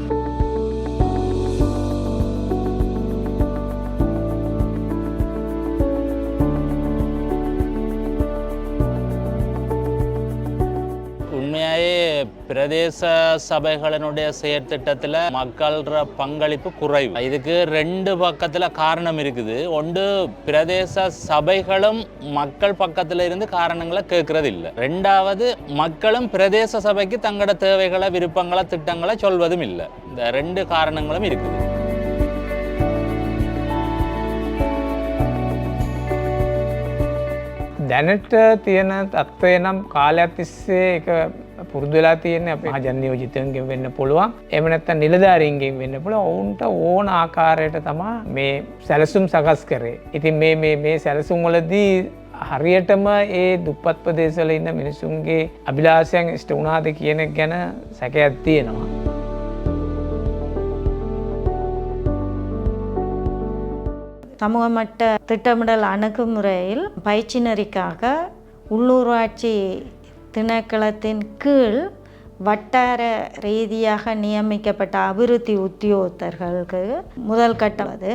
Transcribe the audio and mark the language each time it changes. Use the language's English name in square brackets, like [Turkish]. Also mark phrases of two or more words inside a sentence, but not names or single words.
[Tamil] உண்மையாகவே பிரதேச சபைகளினுடைய செயற்திட்டத்தில் மக்கள பங்களிப்பு குறைவு. இதுக்கு ரெண்டு பக்கத்தில் காரணம் இருக்குது. ஒன்று, பிரதேச சபைகளும் மக்கள் பக்கத்தில் இருந்து காரணங்களை கேட்கறது இல்லை. ரெண்டாவது, மக்களும் பிரதேச சபைக்கு தங்களோட தேவைகளை, விருப்பங்களை, திட்டங்களை சொல்வதும் இல்லை. இந்த ரெண்டு காரணங்களும் இருக்குது. [Sinhala] දැනට තියෙන තත්ත්වය නම් කාලයක් තිස්සේ එක පුරුදු වෙලා තියෙන්නේ අපේ මහජන නියෝජිතයන්ගෙන් වෙන්න පුළුවන්. එහෙම නැත්නම් නිලධාරීන්ගෙන් වෙන්න පුළුවන්. ඔවුන්ට ඕන ආකාරයට තමයි මේ සැලසුම් සකස් කරේ. ඉතින් මේ සැලසුම් වලදී හරියටම ඒ දුප්පත් ප්‍රදේශවල ඉන්න මිනිසුන්ගේ අභිලාෂයන් ඉෂ්ට වුණාද කියන එක ගැන සැකයක් තියෙනවා. [Tamil] சமூக மட்ட திட்டமிடல் அணுகுமுறையில் பயிற்சி நெறிக்காக உள்ளூராட்சி திணைக்களத்தின் கீழ் வட்டார ரீதியாக நியமிக்கப்பட்ட அபிவிருத்தி உத்தியோகத்தர்களுக்கு முதல் கட்டம் அது.